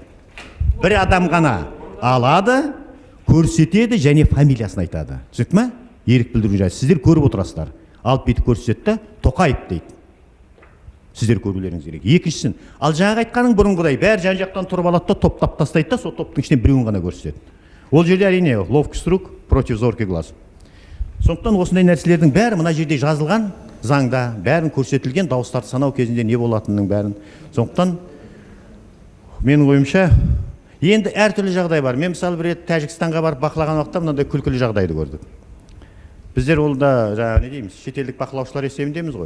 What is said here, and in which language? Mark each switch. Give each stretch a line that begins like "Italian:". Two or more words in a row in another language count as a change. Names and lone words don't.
Kazakh: Бір адам ғана алады, көрсетеді және фамилиясын айтады. Түсінікті ме? Ерік білдіруін жариялайды. Сіздер көріп отырасыздар. Алып бетіп көрсетті, Тоқаев дейді. Сіздер көрулеріңіз керек. Екіншісін, ал жаңағы айтқаның бұрынғыдай бәрі жан-жақтан тұрып алады да топтап тастайды да, сол топтың ішінен біреуін ғана көрсетеді. Ол жерде әрине
Russian: ловкий рук против зоркий глаз.
Kazakh: Сондықтан осындай нәрселердің бәрі мына жерде жазылған заңда, бәрін көрсетілген, дауыстарды санау кезінде не болатынының бәрін. Сондықтан менің ойымша енді әртүрлі жағдай бар. Мен мысалы бір рет Тәжікстанға барып бақылаған уақытта мынандай күлкілі жағдайды көрдік. Біздер ол да жаңағы не дейміз, шетелдік бақылаушылар есебіндеміз ғой.